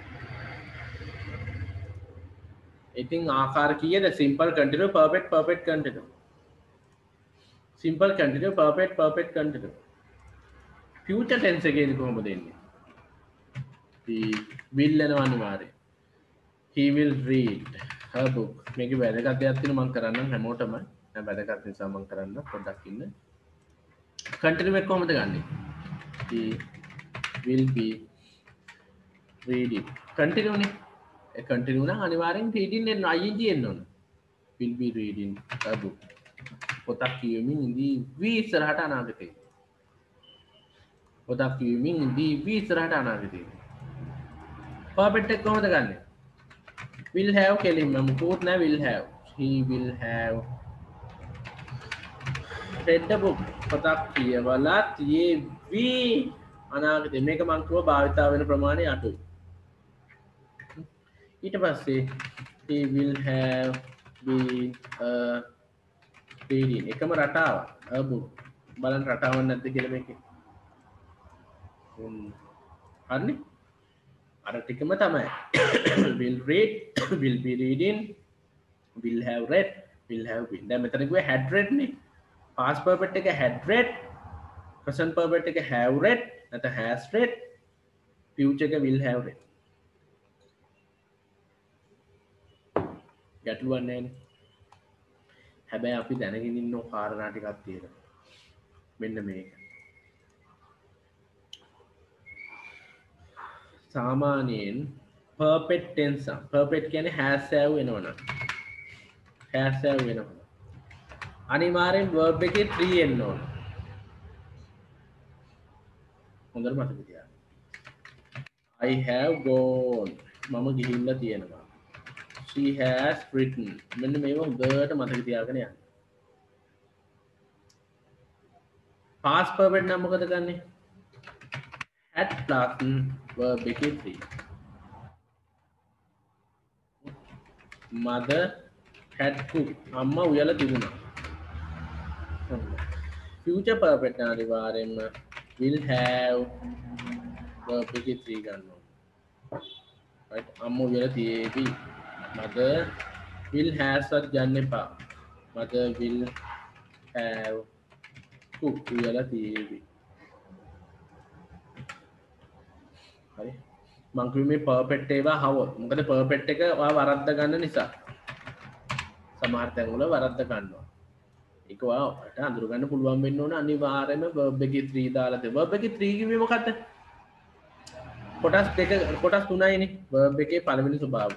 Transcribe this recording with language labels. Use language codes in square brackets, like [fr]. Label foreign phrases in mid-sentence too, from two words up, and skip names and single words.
[si] ඉතින් ආකාර කීයද [en] simple continuous perfect continuous simple continuous perfect continuous future tense [si] එකේදී කොහොමද එන්නේ he will යනවා අනිවාර්යයෙන් [en] he will read a book [si] මේකේ වැදගත් දෙයක් තියෙනවා මම කරන්නම් හැමෝටම දැන් වැදගත් නිසා මම කරන්න පොඩ්ඩක් ඉන්න continue එක කොහොමද ගන්නෙ [en] he will be reading [si] continue නේ ඒ continue නම් අනිවාර්යෙන් reading එන්න ing එන්න ඕන [en] will be reading a book [si] පොතක් කියවමින් ඉඳී ඉස්සරහට අනාගතේ පොතක් කියවමින් ඉඳී ඉස්සරහට අනාගතේ perfect එක කොහොමද ගන්නෙ [en] will have [si] කෙලින්ම මුකුත් නෑ [en] will have he will have read the book [si] පොතක් කියවලා තියෙවි අනාගතේ මේක මං කිව්වා භාවිතා වෙන ප්‍රමාණය අඩුයි ඊට පස්සේ [en] he will have been reading [si] එකම රටාව [en] a book [si] බලන්න රටාවක් නැද්ද කියලා මේකේ හරිනේ අර ටිකම තමයි [en] will read will be reading will have read will have been [si] දැන් මෙතන කිව්වේ [en] had read [si] නේ [en] past perfect [si] එක [en] had read present perfect [si] එක [en] have read [si] නැත්නම් [en] has read [si] future එක [en] will have read [si] ගැටලුවක් නැහැ නේ හැබැයි අපි දැනගෙන ඉන්න කාරණා ටිකක් තියෙනවා මෙන්න මේක සාමාන්‍යයෙන් [en] perfect tense perfect [si] කියන්නේ [en] has have [si] වෙනවනම් අනිවාර්යෙන් verb එකේ 3 එන්න ඕන හොඳට මතක තියාගන්න [en] I have gone [si] මම ගිහිල්ලා තියෙනවා [en] she has written [si] මෙන්න මේව හොඳට මතක තියාගෙන යන්න [en] past perfect [si] නම් මොකද ගන්නෙ [en] had plus verb [si] එකේ 3 [en] mother had cooked [si] අම්මා උයලා තිබුණා [en] future perfect [si] අනිවාර්යෙන්ම [en] will have verb [si] එකේ 3 ගන්න ඕනේ right අම්මා උයලා තියේවි [en] mother will has [si] වත් ගන්න එපා [en] mother will have cooked [si] උයලා තියේවි හරි මං කිව්වේ මේ perfect ඒවා හවොත් මොකද perfect එක ඔයා වරද්ද ගන්න නිසා සමහර තැන් වල වරද්ද ගන්නවා ඒක ඔයාට අඳුර ගන්න පුළුවන් වෙන්න ඕන අනිවාර්යයෙන්ම verb එකේ 3 දාලා තියෙනවා verb එකේ 3 කිව්වේ මොකද්ද කොටස් දෙක කොටස් තුනයිනේ verb එකේ පළවෙනි ස්වභාවය.